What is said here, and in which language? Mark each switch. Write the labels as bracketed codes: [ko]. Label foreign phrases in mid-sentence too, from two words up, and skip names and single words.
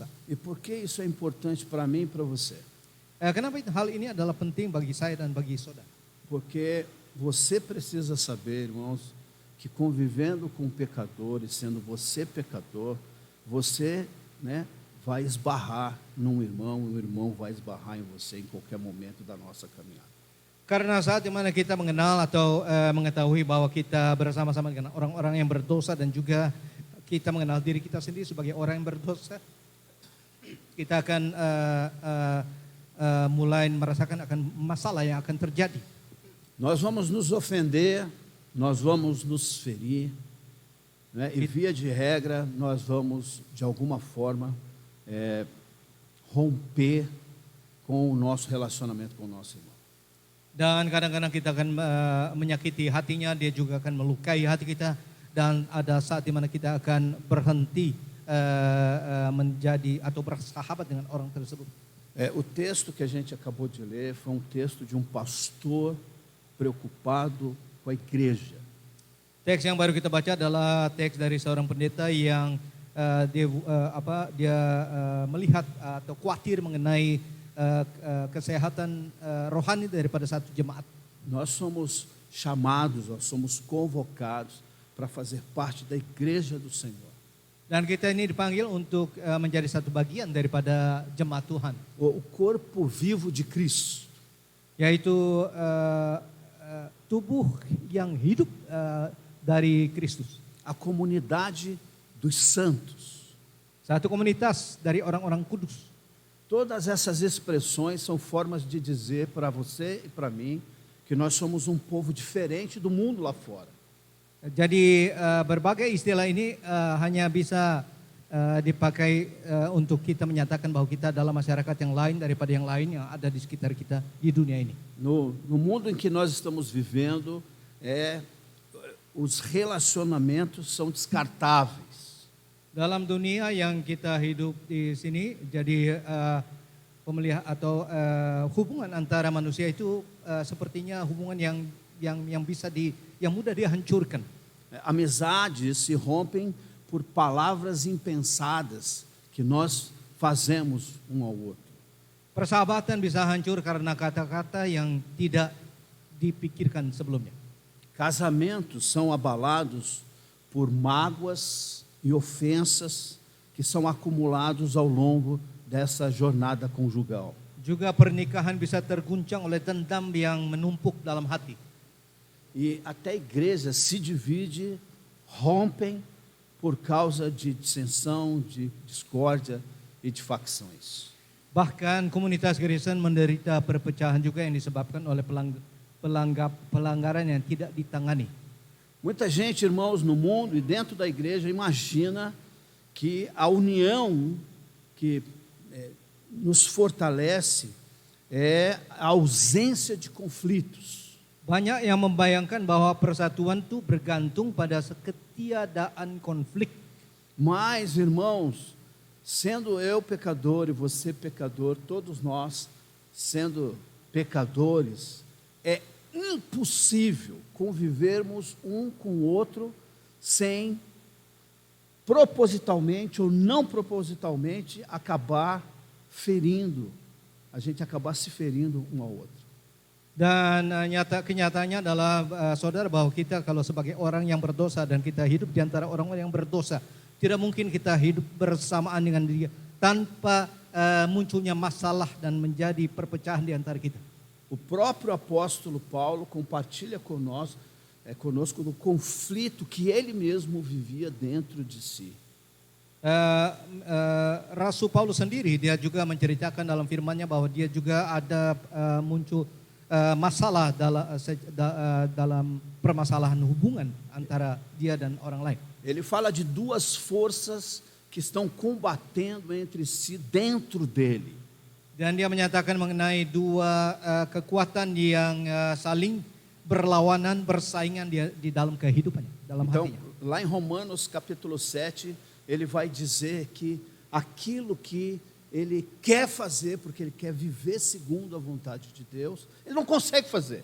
[pt] E por que isso é importante para mim e para você? [id] Kenapa hal ini adalah penting bagi saya dan bagi saudara? [pt] Porque você precisa saber, irmãos, que convivendo com pecadores, sendo você pecador, você, né, vai esbarrar num irmão, o irmão vai esbarrar em você em qualquer momento da nossa caminhada. [id] Karena saat dimana kita mengenal atau mengetahui bahwa kita bersama-sama dengan orang-orang yang berdosa dan juga kita mengenal diri kita sendiri sebagai orang yang berdosa, kita akan mulai merasakan akan masalah yang akan terjadi. [pt] Nós vamos nos ofender, nós vamos nos ferir, né? E via de regra nós vamos de alguma forma romper com o nosso relacionamento com o nosso irmão. [id] Dan kadang-kadang kita akan menyakiti hatinya, dia juga akan melukai hati kita, dan ada saat di mana kita akan berhenti menjadi atau bersahabat dengan orang tersebut. [pt] O texto que a gente acabou de ler foi um texto de um pastor preocupado com a igreja. [id] Teks yang baru kita baca adalah teks dari seorang pendeta yang dia melihat atau khawatir mengenai kesehatan rohani daripada satu jemaat. [pt] Nós somos chamados, nós somos convocados para fazer parte da igreja do Senhor. [id] Dan kita ini dipanggil untuk menjadi satu bagian daripada jemaat Tuhan, [pt] O corpo vivo de Cristo. [id] yaitu tubuh yang hidup dari Kristus. [pt] A comunidade dos santos. [id] Satu komunitas dari orang-orang kudus. [pt] Todas essas expressões são formas de dizer para você e para mim que nós somos um povo diferente do mundo lá fora. [id] Jadi berbagai istilah ini hanya bisa dipakai untuk kita menyatakan bahwa kita adalah masyarakat yang lain daripada yang lain yang ada di sekitar kita di dunia ini. [pt] No mundo em que nós estamos vivendo, os relacionamentos são descartáveis. [id] Dalam dunia yang kita hidup di sini, jadi pemeliharaan atau hubungan antara manusia itu sepertinya hubungan yang bisa yang mudah dihancurkan. [pt] Amizades se rompem por palavras impensadas que nós fazemos um ao outro. [id] Persahabatan bisa hancur karena kata-kata yang tidak dipikirkan sebelumnya. [pt] Casamentos são abalados por mágoas e ofensas que são acumulados ao longo dessa jornada conjugal. [id] Juga pernikahan bisa terguncang oleh dendam yang menumpuk dalam hati. [pt] E até a igreja se divide, rompem por causa de dissensão, de discórdia e de facções. [id] Bahkan komunitas Kristen menderita perpecahan juga yang disebabkan oleh pelanggaran yang tidak ditangani. [pt] Muita gente, irmãos, no mundo e dentro da igreja imagina que a união que nos fortalece é a ausência de conflitos. [id] Banyak yang membayangkan bahwa persatuan itu bergantung pada ketiadaan konflik. [pt] Mas, irmãos, sendo eu pecador e você pecador, todos nós sendo pecadores, é impossível convivermos um com o outro sem propositalmente ou não propositalmente acabar ferindo, a gente acabar se ferindo um ao outro. [id] Dan kenyataannya adalah saudara bahwa kita kalau sebagai orang yang berdosa dan kita hidup di antara orang-orang yang berdosa, tidak mungkin kita hidup bersamaan dengan dia tanpa munculnya masalah dan menjadi perpecahan di antara kita. [pt] O próprio apóstolo Paulo compartilha conosco do conflito que ele mesmo vivia dentro de si. [id] Rasul Paulus sendiri dia juga menceritakan dalam firman-Nya bahwa dia juga ada muncul masalah dalam permasalahan hubungan antara dia dan orang lain. [pt] Ele fala de duas forças que estão combatendo entre si dentro dele. [id] Dan dia menyatakan mengenai dua kekuatan yang saling berlawanan, bersaingan di dalam kehidupannya, dalam [pt] Então, [id] hatinya. [pt] lá em Romanos capítulo 7, ele vai dizer que aquilo que ele quer fazer, porque ele quer viver segundo a vontade de Deus, ele não consegue fazer.